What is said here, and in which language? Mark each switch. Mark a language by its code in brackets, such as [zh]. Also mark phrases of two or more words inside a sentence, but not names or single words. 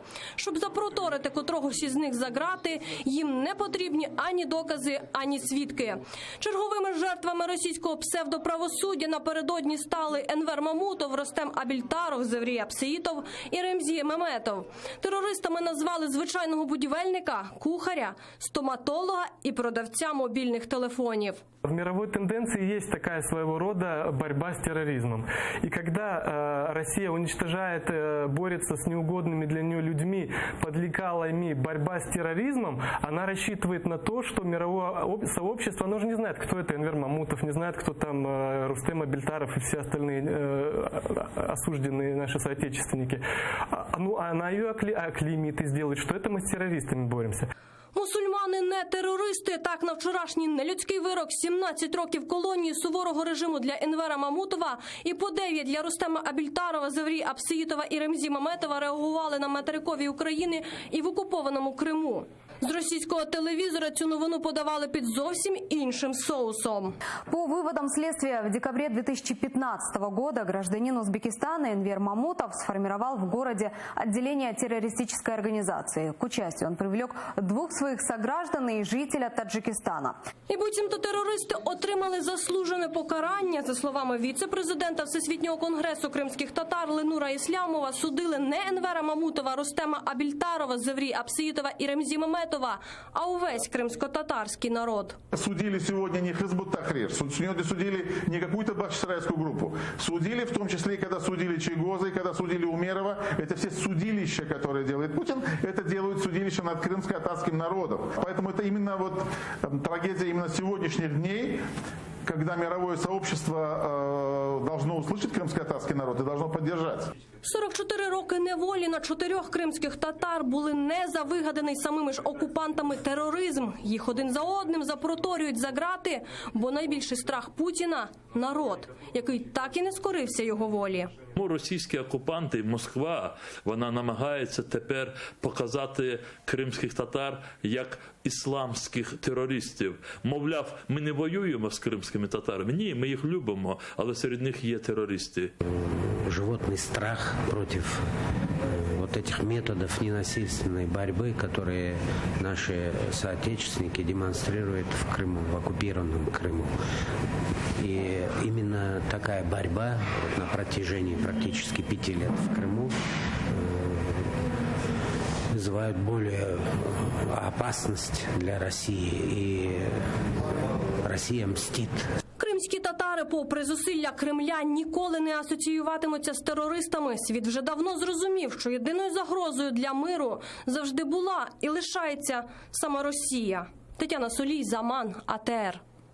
[uk] Щоб запроторити котрогось із них за ґрати, їм не потрібні ані докази, ані свідки. Черговими жертвами російського псевдоправосуддя напередодні стали Енвер Мамутов, Рустем Абільтаров, Зеврі Апсеїтов і Ремзі Меметов. Терористами назвали звичайного будівельника, кухаря, стоматолога [ru] и продавца мобильных телефонов. В мировой тенденции есть такая своего рода борьба с терроризмом. И когда Россия уничтожает, борется с неугодными для нее людьми под лекалами борьба с терроризмом, она рассчитывает на то, что мировое сообщество, оно же не знает, кто это Энвер Мамутов, не знает, кто там Рустем Абильтаров и все остальные осужденные наши соотечественники. Она ее оклеймит и сделает, что это мы с террористами боремся. [uk] Мусульмани не терористи. Так, на вчорашній нелюдський вирок 17 років колонії суворого режиму для Енвера Мамутова і по 9 для Рустема Абільтарова, Зеврі Апсеїтова і Ремзі Меметова реагували на материковій Україні і в окупованому Криму. З російського телевізора цю новину подавали під зовсім іншим соусом. [ru] По выводам следствия, в декабре 2015 года гражданин Узбекистана Энвер Мамутов сформировал в городе отделение террористической организации. К участию он привлек 2 своих сограждан и жителя Таджикистана. [uk] І буцімто терористи отримали заслужене покарання. За словами віце-президента Всесвітнього конгресу кримських татар Ленура Іслямова, судили не Енвера Мамутова, Рустема Абільтарова, Зеврі Апсеїтова і Ремзі Меметова, а увесь кримсько-татарський народ. [ru] Судили сегодня не Хизбут Тахрир, сегодня судили не какую-то бахчисарайскую группу. Судили в том числе, когда судили Чайгоза и когда судили Умерова. Это все судилища, которые делает Путин, это делают судилища над крымско-татарским народом. Поэтому это именно вот трагедия именно сегодняшних дней, когда мировое сообщество должно услышать крымско-татарский народ и должно поддержать. [uk] 44 роки неволі на 4 кримських татар були не за вигаданий самими ж окупантами тероризм. Їх один за одним запроторюють за ґрати, бо найбільший страх Путіна – народ, який так і не скорився його волі. Російські окупанти, Москва, вона намагається тепер показати кримських татар як ісламських терористів. Мовляв, ми не воюємо з кримськими татарами. Ні, ми їх любимо, але серед них є терористи. [ru] Животный страх против вот этих методов ненасильственной борьбы, которые наши соотечественники демонстрируют в Крыму, в оккупированном Крыму. И именно такая борьба на протяжении практически 5 лет в Крыму вызывают более опасность для России, и Россия мстит. [uk] Кримські татари, попри зусилля Кремля, ніколи не асоціюватимуться з терористами. Світ вже давно зрозумів, що єдиною загрозою для миру завжди була і лишається сама Росія. Тетяна Сулій, Заман, АТР.